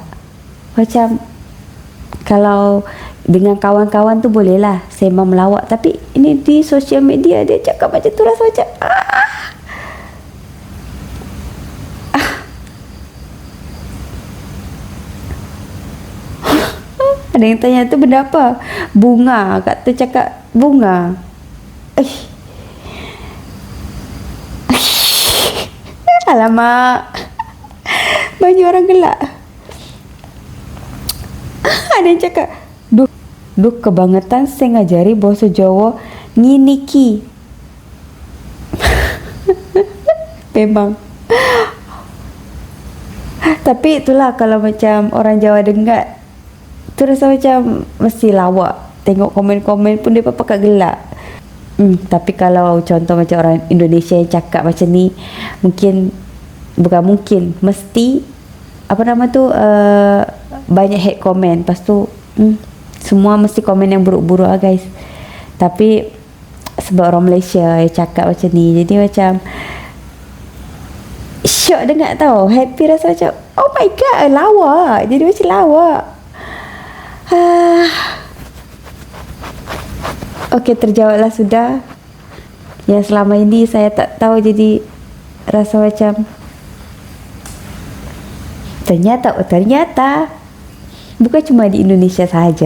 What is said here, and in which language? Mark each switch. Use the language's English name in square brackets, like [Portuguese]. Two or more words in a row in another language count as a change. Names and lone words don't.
[Malay] Macam kalau dengan kawan-kawan tu boleh lah sembang melawak, tapi ini di sosial media dia cakap macam tu, rasa macam Ada yang tanya tu benda apa? Bunga. Kak tu cakap bunga. Alamak, banyak orang gelak. Ada yang cakap [Javanese] duh kebangetan saya ngajari bahasa Jawa nginiki. [Malay] Memang. Tapi itulah, kalau macam orang Jawa dengar tu rasa macam mesti lawak. Tengok komen-komen pun dia pakai gelak. Tapi kalau contoh macam orang Indonesia yang cakap macam ni, mesti apa nama tu, banyak hate komen. Lepas tu semua mesti komen yang buruk-buruk lah guys. Tapi sebab orang Malaysia yang cakap macam ni, jadi macam syok dengar tau. Happy, rasa macam [English] oh my god, [Malay] lawak. Jadi macam lawak. Okey, terjawablah sudah. Yang selama ini saya tak tahu, jadi rasa macam ternyata Bukan cuma di Indonesia sahaja.